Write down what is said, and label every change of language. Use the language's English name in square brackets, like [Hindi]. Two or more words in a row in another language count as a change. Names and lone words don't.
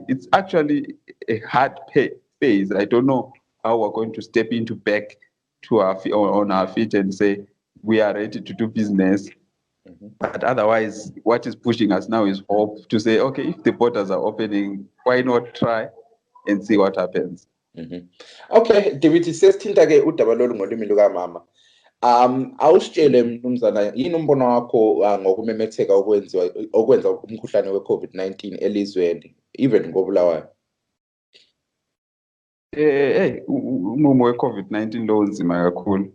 [English] It's actually a hard phase. I don't know how we're going to step into back to on our feet and say we are ready to do business. But otherwise, what is pushing us now is hope to say, okay, if the borders are opening, why not try and see what happens? Okay, David, [North Ndebele] sesithinta-ke udaba lolu ngolimi lukamama. Awusitshele mnumzana, yini umbono wakho ngokumemetheka okwenza umkhuhlane we-COVID-19 elizweni, even ngoBulawayo? Umumo we-COVID-19 lo unzima kakhulu.